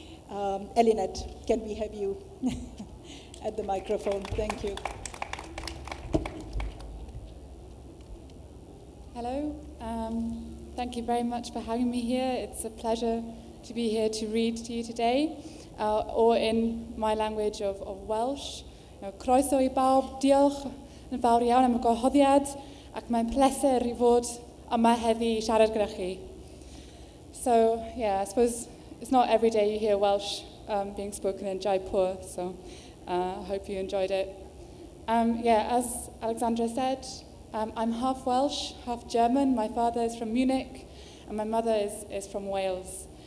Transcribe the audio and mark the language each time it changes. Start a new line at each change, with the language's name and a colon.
English: Eluned, can we have you at the microphone? Thank you. Hello. Thank you very much for having me here. It's a pleasure to be here to read to you today, or in my language of Welsh.
Welsh: Croeso I bawb, diolch yn fawr iawn am y gwahoddiad, ac mae'n pleser I fod yma heddi I siarad gyda chi.
English: So, yeah, I suppose it's not every day you hear Welsh being spoken in Jaipur, so I hope you enjoyed it. As Alexandra said, I'm half Welsh, half German. My father is from Munich, and my mother is from Wales.